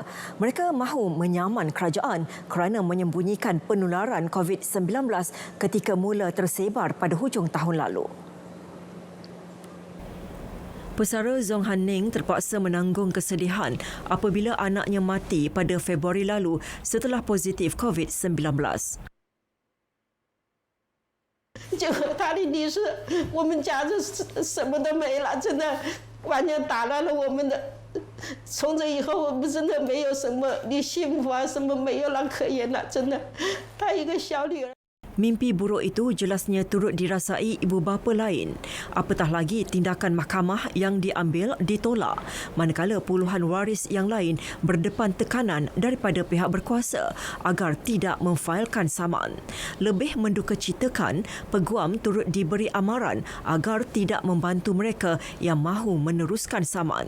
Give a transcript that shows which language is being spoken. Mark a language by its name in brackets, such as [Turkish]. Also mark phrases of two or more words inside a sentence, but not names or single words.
[Malay] Mereka mahu menyaman kerajaan kerana menyembunyikan penularan COVID-19 ketika mula tersebar pada hujung tahun lalu. Pesara Zhong Han Ning terpaksa menanggung kesedihan apabila anaknya mati pada Februari lalu setelah positif COVID-19. [Chinese] 就和他的离世，我们家就什么都没了，真的完全打乱了我们的。从此以后，我们真的没有什么的幸福啊，什么没有了可言了，真的。她一个小女儿。 [Malay] Mimpi buruk itu jelasnya turut dirasai ibu bapa lain. Apatah lagi tindakan mahkamah yang diambil ditolak, manakala puluhan waris yang lain berdepan tekanan daripada pihak berkuasa agar tidak memfailkan saman. Lebih mendukacitakan, peguam turut diberi amaran agar tidak membantu mereka yang mahu meneruskan saman.